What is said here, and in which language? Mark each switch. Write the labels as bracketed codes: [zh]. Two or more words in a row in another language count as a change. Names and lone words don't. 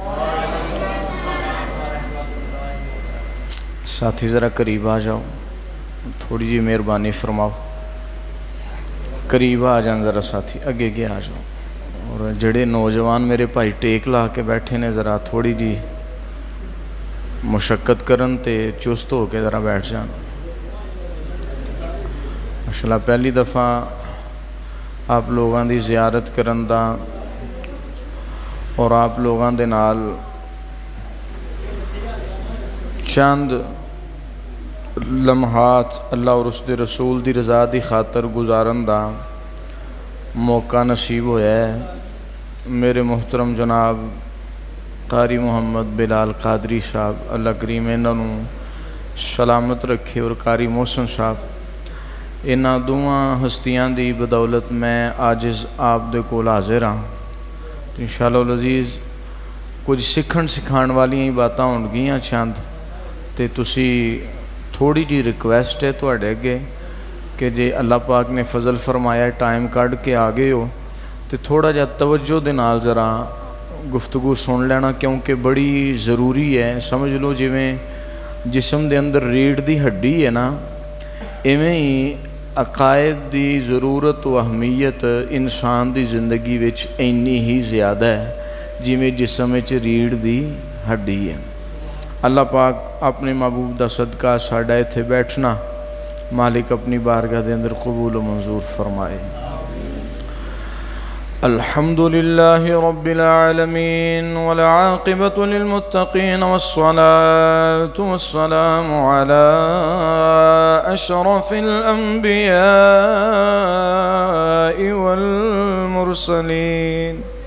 [ur] ساتھی ذرا قریب آ جاؤ. [pa] تھوڑی جی مہربانی فرماؤ، قریب آ جان ذرا ساتھی، اگے اگے آ جاؤ، اور جڑے نوجوان میرے بھائی ٹیک لا کے بیٹھے نے ذرا تھوڑی جی مشقت کرن تے چست ہو کے ذرا بیٹھ جان۔ ماشاءاللہ پہلی دفعہ آپ لوگاں دی زیارت کرن دا اور آپ لوگاں دے نال چند لمحات اللہ اور اس دے رسول دی رضا دی خاطر گزارن دا موقع نصیب ہویا ہے۔ میرے محترم جناب قاری محمد بلال قادری صاحب، اللہ کریم انہوں سلامت رکھے، اور قاری محسن صاحب، انہاں دوواں ہستیاں دی بدولت میں عاجز آپ دے کول حاضر ہاں۔ [ar] انشاءاللہ العزیز [pa] کچھ سکھن سکھان والیاں ہی باتاں ہون گیاں چند، تے تسی تھوڑی جی ریکویسٹ ہے تواڈے اگے کہ جے اللہ پاک نے فضل فرمایا ٹائم کڈ کے آ گئے ہو تے تھوڑا جا توجہ دے نال ذرا گفتگو سن لینا، کیونکہ بڑی ضروری ہے۔ سمجھ لو جویں جسم دے اندر ریڑھ دی ہڈی ہے نا، ایویں ہی عقائد دی ضرورت و اہمیت انسان دی زندگی وچ اینی ہی زیادہ ہے جویں جسم وچ ریڑھ دی ہڈی ہے۔ اللہ پاک اپنے محبوب دا صدقہ ساڈا ایتھے بیٹھنا مالک اپنی بارگاہ دے اندر قبول و منظور فرمائے۔ [ar] الحمد للہ رب العالمین والعاقبۃ للمتقین والصلاة والسلام علی اشرف الانبیاء والمرسلین